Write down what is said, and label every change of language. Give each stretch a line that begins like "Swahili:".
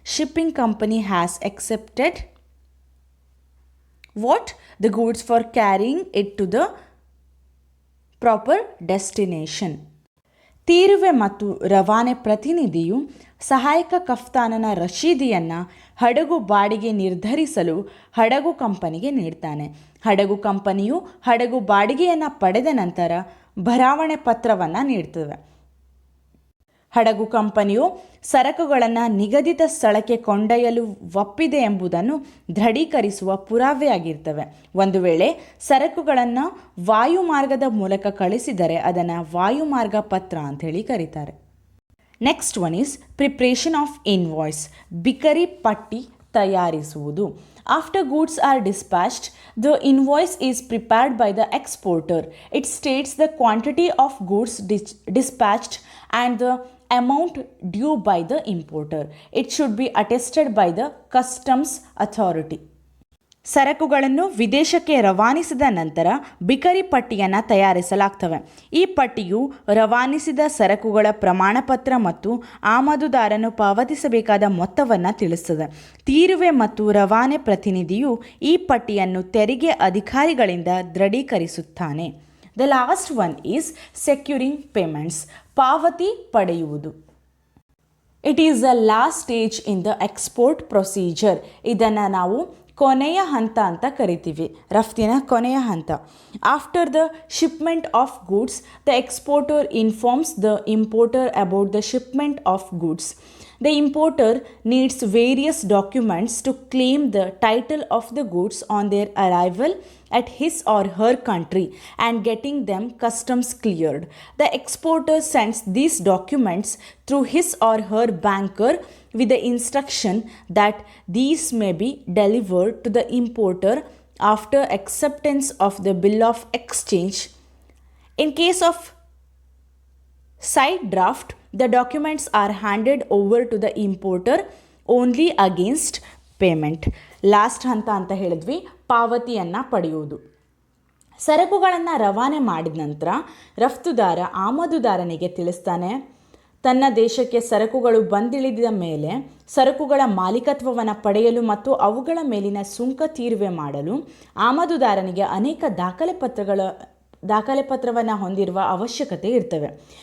English: Shipping company has accepted the goods for carrying it to the proper destination.
Kannada: ತೀರುವೆ ಮತ್ತು ರವಾನೆ ಪ್ರತಿನಿಧಿಯು ಸಹಾಯಕ ಕಫ್ತಾನನ ರಶೀದಿಯನ್ನು ಹಡಗು ಬಾಡಿಗೆ ನಿರ್ಧರಿಸಲು ಹಡಗು ಕಂಪನಿಗೆ ನೀಡ್ತಾನೆ. ಹಡಗು ಕಂಪನಿಯು ಹಡಗು ಬಾಡಿಗೆಯನ್ನು ಪಡೆದ ನಂತರ ಭರಾವಣೆ ಪತ್ರವನ್ನು ನೀಡ್ತದೆ. ಹಡಗು ಕಂಪನಿಯು ಸರಕುಗಳನ್ನು ನಿಗದಿತ ಸ್ಥಳಕ್ಕೆ ಕೊಂಡೊಯ್ಯಲು ಒಪ್ಪಿದೆ ಎಂಬುದನ್ನು ದೃಢೀಕರಿಸುವ ಪುರಾವೆಯಾಗಿರ್ತವೆ. ಒಂದು ವೇಳೆ ಸರಕುಗಳನ್ನು ವಾಯುಮಾರ್ಗದ ಮೂಲಕ ಕಳಿಸಿದರೆ ಅದನ್ನು ವಾಯುಮಾರ್ಗ ಪತ್ರ ಅಂಥೇಳಿ ಕರೀತಾರೆ.
English: Next one is preparation of invoice.
Kannada: ಬಿಕರಿ ಪಟ್ಟಿ ತಯಾರಿಸುವುದು.
English: After goods are dispatched, the invoice is prepared by the exporter. It states the quantity of goods dispatched and the amount due by the importer. It should be attested by the customs authority.
Kannada: ಸರಕುಗಳನ್ನು ವಿದೇಶಕ್ಕೆ ರವಾನಿಸಿದ ನಂತರ ಬಿಕರಿ ಪಟ್ಟಿಯನ್ನು ತಯಾರಿಸಲಾಗ್ತವೆ. ಈ ಪಟ್ಟಿಯು ರವಾನಿಸಿದ ಸರಕುಗಳ ಪ್ರಮಾಣಪತ್ರ ಮತ್ತು ಆಮದುದಾರನು ಪಾವತಿಸಬೇಕಾದ ಮೊತ್ತವನ್ನು ತಿಳಿಸುತ್ತದೆ. ತೀರುವೆ ಮತ್ತು ರವಾನೆ ಪ್ರತಿನಿಧಿಯು ಈ ಪಟ್ಟಿಯನ್ನು ತೆರಿಗೆ ಅಧಿಕಾರಿಗಳಿಂದ ದೃಢೀಕರಿಸುತ್ತಾನೆ.
English: The last one is securing payments.
Kannada: ಪಾವತಿ ಪಡೆಯುವುದು.
English: It is the last stage in the export procedure.
Kannada: ಇದನ್ನು ನಾವು ಕೊನೆಯ ಹಂತ ಅಂತ ಕರಿತೀವಿ, ರಫ್ತಿನ ಕೊನೆಯ ಹಂತ.
English: After the shipment of goods, the exporter informs the importer about the shipment of goods. The importer needs various documents to claim the title of the goods on their arrival at his or her country and getting them customs cleared. The exporter sends these documents through his or her banker with the instruction that these may be delivered to the importer after acceptance of the bill of exchange. In case of side draft, the documents are handed over to the importer only against payment.
Kannada: Last ಹಂತ ಅಂತ ಹೇಳಿದ್ವಿ, ಪಾವತಿಯನ್ನು ಪಡೆಯುವುದು. ಸರಕುಗಳನ್ನು ರವಾನೆ ಮಾಡಿದ ನಂತರ ರಫ್ತುದಾರ ಆಮದುದಾರನಿಗೆ ತಿಳಿಸ್ತಾನೆ. ತನ್ನ ದೇಶಕ್ಕೆ ಸರಕುಗಳು ಬಂದಿಳಿದ ಮೇಲೆ ಸರಕುಗಳ ಮಾಲೀಕತ್ವವನ್ನು ಪಡೆಯಲು ಮತ್ತು ಅವುಗಳ ಮೇಲಿನ ಸುಂಕ ತೀರುವೆ ಮಾಡಲು ಆಮದುದಾರನಿಗೆ ಅನೇಕ ದಾಖಲೆ ಪತ್ರವನ್ನು ಹೊಂದಿರುವ ಅವಶ್ಯಕತೆ ಇರ್ತವೆ.